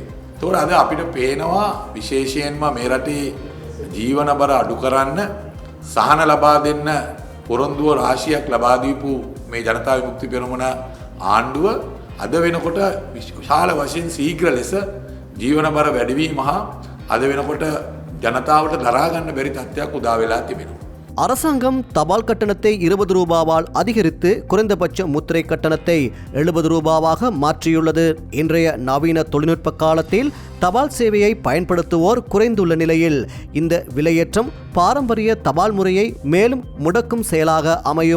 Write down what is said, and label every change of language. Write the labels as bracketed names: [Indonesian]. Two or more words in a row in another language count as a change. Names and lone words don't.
[Sinhala] ඒතකොට අද අපිට පේනවා විශේෂයෙන්ම මේ රටේ ජීවන බර අඩු කරන්න සහන ලබා දෙන්න පොරොන්දුව රාශියක් ලබා දීපු මේ ජනතා විමුක්ති පෙරමුණ ආණ්ඩුව අද වෙනකොට විශාල වශයෙන් ශීඝ්‍ර ලෙස ජීවන බර වැඩිවීම හා අද වෙනකොට ජනතාවට දරා ගන්න බැරි තත්ත්වයක් උදා වෙලා තිබෙනවා. [Tamil] அரசாங்கம் தபால் கட்டணத்தை 20 ரூபாவால் அதிகரித்து குறைந்தபட்ச முத்திரை கட்டணத்தை 70 ரூபாவாக மாற்றியுள்ளது. இன்றைய நவீன தொழில்நுட்ப காலத்தில் தபால் சேவையை பயன்படுத்துவோர் குறைந்துள்ள நிலையில் இந்த விலையேற்றம் பாரம்பரிய தபால் முறையை மேலும் முடக்கும் செயலாக அமையும்.